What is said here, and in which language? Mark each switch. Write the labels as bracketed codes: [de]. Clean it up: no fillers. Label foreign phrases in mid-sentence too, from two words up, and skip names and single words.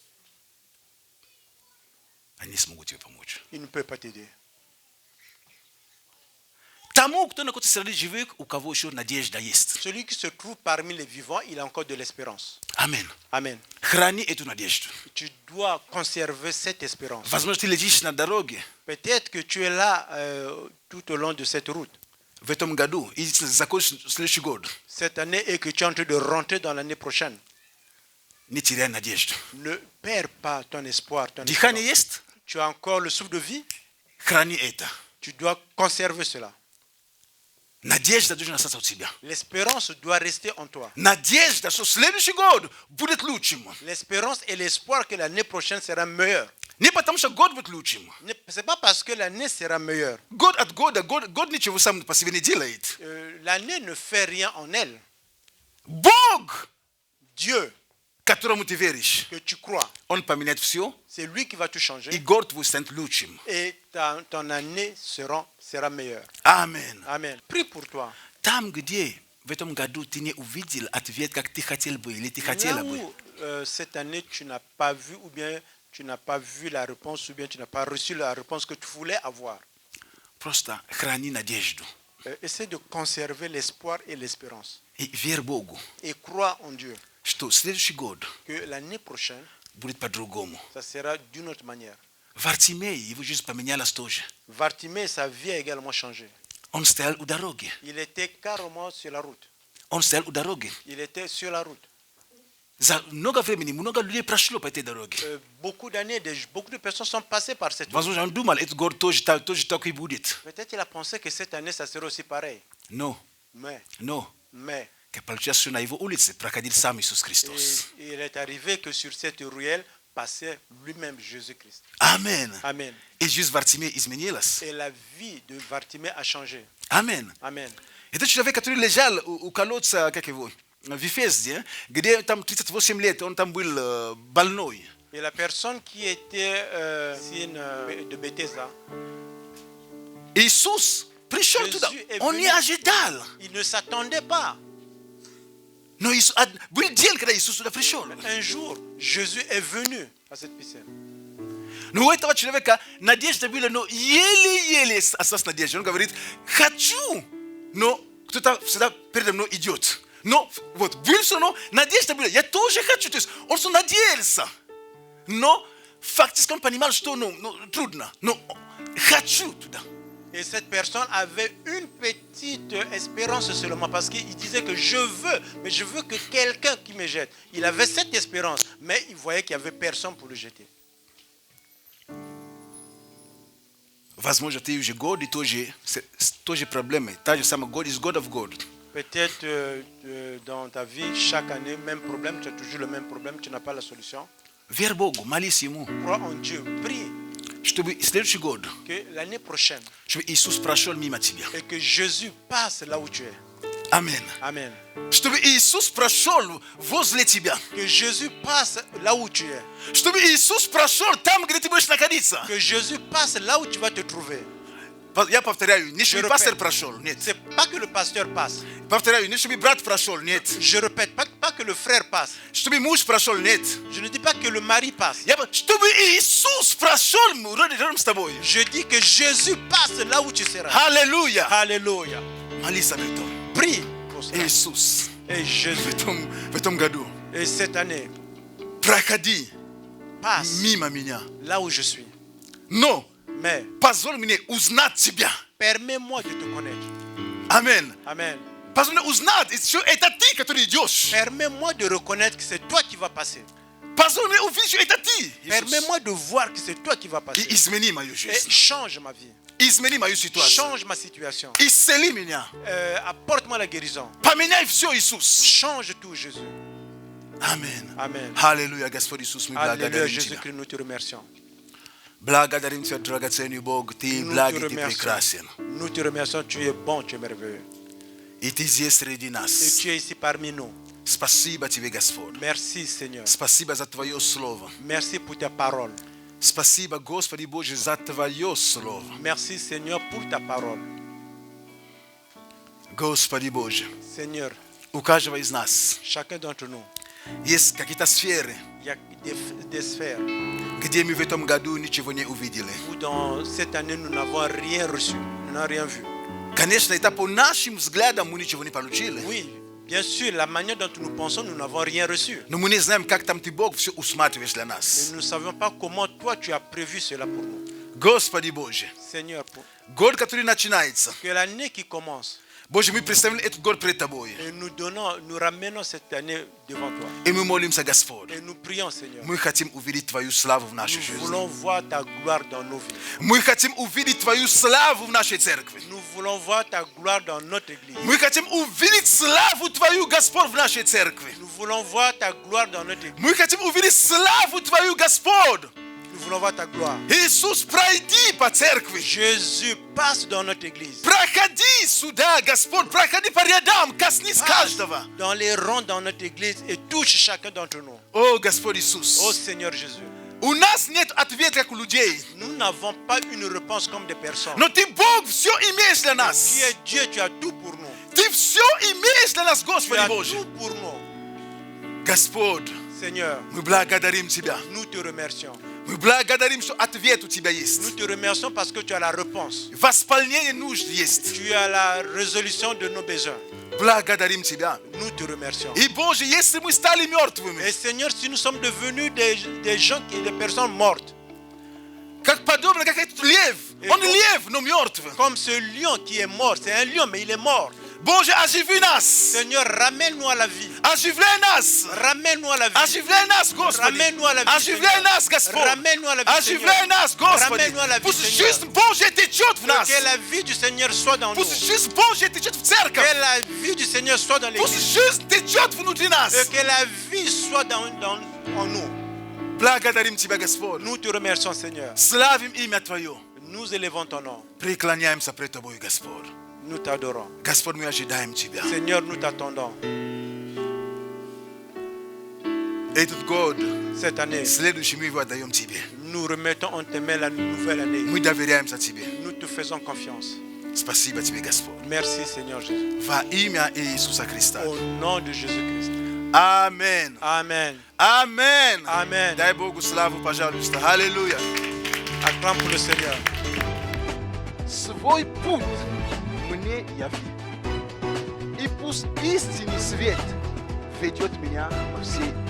[ru] Они не смогут тебе помочь. [fr] Il ne peut pas t'aider. [ru] Тому, кто находится среди живых, у кого еще надежда есть. [fr] Celui qui se trouve parmi les vivants, il a encore de l'espérance. [ru] Amen. [fr] Amen. [ru] Храни эту надежду. [fr] Tu dois conserver cette espérance. [ru] Возможно, ты лежишь на дороге [fr] Peut-être que tu es là tout au long de cette route, [ru] в этом году и закончишь следующий год. [fr] cette année, et que tu es en train de rentrer dans l'année prochaine. [ru] Не теряй надежду. [fr] Ne perds pas ton espoir. Ton [ru] Дыхание [fr] espérance. [ru] есть? [fr] Tu as encore le souffle de vie, [ru] Храни это. [fr] tu dois conserver cela. [ru] Надежда должна остаться у тебя. [fr] L'espérance doit rester en toi. [ru] Надежда, что следующий год будет лучшим. [fr] L'espérance et l'espoir que l'année prochaine sera meilleure. [ru] Не потому что год будет лучшим. [fr] Ce n'est pas parce que l'année sera meilleure. [ru] Год от года, год ничего сам по себе не делает. [fr] L'année ne fait rien en elle. [ru] Бог, [fr] Dieu [ru] которому ты веришь, [fr] que tu crois, [ru] Он поменяет все, [fr] c'est lui qui va tout changer. [ru] и год твой станет лучшим. [fr] Et ton année sera meilleure. [ru] Амен. [fr] Amen. Prie pour toi. [ru] Там, где в этом году ты не увидел ответ, как ты хотел бы, или ты [fr] Là [ru] хотела бы, [fr] où cette année tu n'as pas vu ou bien tu n'as pas vu la réponse ou bien tu n'as pas reçu la réponse que tu voulais avoir. [ru] просто храни надежду. [fr] Essaie de conserver l'espoir et l'espérance. [ru] И верь Богу, [fr] Et crois en Dieu [ru] что следующий год [fr] que l'année prochaine, [ru] будет по-другому. [fr] ça sera d'une autre manière. Vartimei, il veut juste [ru] поменял стожи. [fr] Bartimée, sa vie a également changé. [ru] Он стоял у дороги. [fr] Il était carrément sur la route. [ru] Он стоял у дороги. [fr] Il était sur la route. [ru] За много времени, много людей прошло по этой дороге. [fr] Beaucoup d'années, beaucoup de personnes sont passées par cette route. [ru] Возможно, он думал, этот год тоже так и будет. [fr] Peut-être il a pensé que cette année, ça serait aussi pareil. [ru] Но, [fr] Mais, [ru] как получилось, на его улице проходил сам Иисус Христос. [fr] il est arrivé que sur cette ruelle passait lui-même Jésus-Christ. [ru] Амен. [fr] Amen. [ru] И жизнь Вартимея изменилась. [fr] Et la vie de Bartimée a changé. [ru] Амен. [fr] Amen. [ru] Это человек, который лежал у колодца, как его, в Вифезде, где там 38 лет, он там был больной. [fr] Et la personne qui était signe de Bethesda, [ru] Иисус пришел туда, он не ожидал. [fr] il ne s'attendait pas. [ru] Но был день, когда Иисус туда пришел. [fr] Un jour, Jésus est venu à cette piscine. [ru] Но у этого человека надежда была, но еле-еле осталась надежда. Он говорит, хочу, но кто-то всегда передо мной идет. Но вот, был все равно, надежда была, я тоже хочу. То есть он все надеялся. Но фактически он понимал, что трудно. Но хочу туда. [fr] Et cette personne avait une petite espérance seulement parce qu'il disait que je veux, mais je veux que quelqu'un qui me jette. Il avait cette espérance, mais il voyait qu'il n'y avait personne pour le jeter. [ru] Возможно, ты уже годы тоже проблемы. Та же самая [en] God is God of God. [fr] Peut-être dans ta vie, chaque année, même problème, tu as toujours le même problème, tu n'as pas la solution. [ru] Верь Богу, молись Ему, [fr] Crois en Dieu, prie [ru] чтобы следующий год, [fr] que l'année prochaine, [ru] чтобы Иисус прошел мимо тебя. [fr] et que Jésus passe là où tu es. [ru] Аминь. [fr] Amen. [ru] Чтобы Иисус прошел возле тебя. [fr] Que Jésus passe là où tu es. [ru] Чтобы Иисус прошел там, где ты будешь находиться. [fr] Que Jésus passe là où tu vas te trouver. [ru] Я повторяю, не чтобы пастор прошел, нет. [fr] C'est pas que le pasteur passe. [ru] Повторяю, не чтобы брат прошел, нет. [fr] Je répète, pas que le frère passe. [ru] Чтобы муж прошел, нет. [fr] Je ne dis pas que le mari passe. [ru] Чтобы Иисус прошел рядом с тобой. [fr] Je dis que Jésus passe là où tu seras. [ru] Аллилуйя. [fr] Alléluia. [ru] Молись об этом. [fr] Prie pour ça. [ru] Иисус, [fr] Et Jésus, [ru] в этом году [fr] et cette année, [ru] проходи [fr] passe [ru] мимо меня. [fr] là où je suis. [ru] Но [fr] Mais [ru] позволь мне узнать тебя. [fr] permets-moi de te connaître. [ru] Аминь. [fr] Amen. [ru] Позволь мне узнать, что это ты, который идешь. [fr] Permets-moi de reconnaître que c'est toi qui vas passer. [ru] Позволь мне увидеть, что это ты, Иисус. [fr] Permets-moi de voir que c'est toi qui vas [ru] И [fr] passer. [ru] измени мою [fr] Et [ru] жизнь. [fr] change ma vie. [ru] Измени мою ситуацию. [fr] Change ma situation. [ru] Исцели меня. [fr] Apporte-moi la guérison. [ru] Поменяй все, Иисус. [fr] Change tout, Jésus. [ru] Аминь. [fr] Amen. [ru] Аллилуйя, Господь Иисус, мы [fr] Alléluia, [ru] благодарим Тебя. [fr] Jésus-Christ, nous te remercions. [ru] Благодарим Тебя, драгоценный Бог. Ты [fr] Nous [ru] благ, [fr] te [ru] и Ты [fr] remercions. [ru] прекрасен. [fr] Nous te remercions, tu es bon, tu es merveilleux. [ru] И Ты здесь среди [fr] Et [ru] нас. [fr] tu es ici parmi nous. [ru] Спасибо Тебе, Господь. [fr] Merci, Seigneur. [ru] Спасибо за Твое Слово. [fr] Merci pour ta parole. [ru] Спасибо, Господи Боже, за Твое Слово. [fr] Merci, Seigneur, pour ta parole. [ru] Господи Боже, [fr] Seigneur, [ru] у каждого из нас [fr] chacun d'entre nous, [ru] есть какие-то сферы, [fr] il y a des sphères [ru] где мы в этом году ничего не увидели. [fr] où dans cette année, nous n'avons rien reçu, nous n'avons rien vu. [ru] Конечно, это по нашим взглядам мы ничего не получили. [fr] Oui, bien sûr, la manière dont nous pensons, nous n'avons rien reçu. [ru] Но мы не знаем, как там Ты, Бог, все усматриваешь для [fr] Mais [ru] нас. [fr] nous ne savions pas comment toi, tu as prévu cela pour nous. [ru] Господи Боже, [fr] Seigneur, [ru] год, который начинается, [fr] que l'année qui commence, [ru] Боже, мы представили этот год пред Тобой. [fr] et nous ramenons cette année devant toi. [ru] И мы молимся, Господь. [fr] Et nous prions, Seigneur. [ru] Мы хотим увидеть Твою славу в нашей [fr] Nous [ru] жизни. [fr] voulons voir ta gloire dans nos vies. [ru] Мы хотим увидеть Твою славу в нашей церкви. [fr] Nous voulons voir ta gloire dans notre église. [ru] Мы хотим увидеть славу Твою, Господь, в нашей церкви. [fr] Nous voulons voir ta gloire dans notre église. [ru] Мы хотим увидеть славу Твою, Господь. [fr] Nous voulons voir ta gloire. [ru] Иисус, пройди по церкви. [fr] Jésus, passe dans notre église. [ru] Проходи сюда, Господь, проходи по рядам, коснись [fr] Passe [ru] каждого. [fr] dans les rangs dans notre église et touche chacun d'entre nous. [ru] О, Господь [fr] Ô [ru] Иисус, [fr] Seigneur Jésus, [ru] у нас нет ответа, как у людей. [fr] nous n'avons pas une réponse comme des personnes. [ru] Но Ты, Бог, все имеешь для нас. [fr] Tu es Dieu, tu as tout pour nous. [ru] Ты все имеешь для нас, [fr] Tu [ru] Господи [fr] as [ru] Боже. [fr] tout pour nous. [ru] Господь, [fr] Seigneur, [ru] мы благодарим Тебя. [fr] nous te remercions. [ru] Мы благодарим, что ответ у Тебя есть. [fr] Nous te remercions parce que tu as la réponse. [ru] Восполнение нужд есть. [fr] Tu as la résolution de nos besoins. [ru] Благодарим Тебя. [fr] Nous te remercions. [ru] И, Боже, если мы стали мертвыми, [fr] Et Seigneur, si nous sommes devenus des gens, des personnes mortes, [ru] Как подобно, как этот лев. Он лев, но мертв. [fr] Comme ce lion qui est mort. C'est un lion, mais il est mort. [ru] Боже, оживи нас. [fr] Seigneur, ramène-nous à la vie. [ru] Оживляй нас. [fr] Ramène-nous à la vie. [ru] Оживляй нас, Господи. [fr] Ramène-nous à la vie, [ru] Оживляй [fr] Seigneur. [ru] нас, Господь. [fr] Ramène-nous à la vie, [ru] Оживляй [fr] Seigneur. [ru] нас, Господи. [fr] Ramène-nous à la vie, [ru] Пусть [fr] Seigneur. [ru] жизнь Божья течет в нас. [fr] Que la vie du Seigneur soit dans nous. [ru] Пусть жизнь Божья течет в церковь. [fr] Que la vie du Seigneur soit dans [ru] Пусть [fr] l'église. [ru] жизнь течет внутри нас. [fr] Et que la vie soit en nous. [ru] Благодарим Тебя, Господь. [fr] Nous te remercions, Seigneur. [ru] Славим имя Твое. [fr] Nous élevons ton nom. [ru] Преклоняемся пред Тобой, Господь. [fr] Nous t'adorons. [ru] Господь, мы ожидаем Тебя. [fr] Seigneur, nous t'attendons. [ru] Этот год, [fr] Cette année, [ru] следующий мы его отдаем Тебе. [fr] nous remettons en tes mains la nouvelle année. [ru] Мы доверяемся Тебе. [fr] Nous te faisons confiance. [ru] Спасибо Тебе, Господь. [fr] Merci, Seigneur Jésus. [ru] Во имя Иисуса Христа. [fr] Au nom de Jésus-Christ. [ru] Аминь. [fr] Amen. [ru] Аминь. [fr] Amen. [ru] Дай Богу славу, пожалуйста. Аллилуйя. [fr] Acclame pour le Seigneur. [ru] Свой путь мне яви. И пусть истинный свет ведет меня во все.